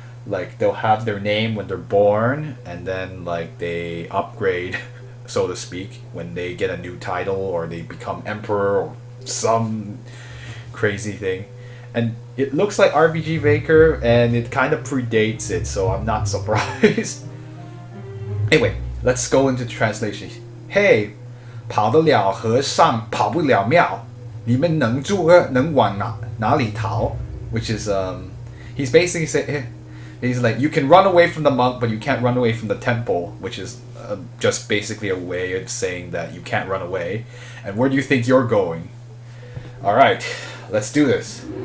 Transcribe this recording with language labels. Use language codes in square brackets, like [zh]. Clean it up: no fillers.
[en] Like, they'll have their name when they're born, and then, like, they upgrade, so to speak, when they get a new title, or they become emperor, or some crazy thing. And it looks like RPG Maker, and it kind of predates it, so I'm not surprised. Anyway, let's go into the translation. [zh] Hey, 跑得了和尚跑不了庙，你们能往哪里逃? [en] Which is he's basically saying he's like you can run away from the monk, but you can't run away from the temple, which is just basically a way of saying that you can't run away. And where do you think you're going? All right, let's do this.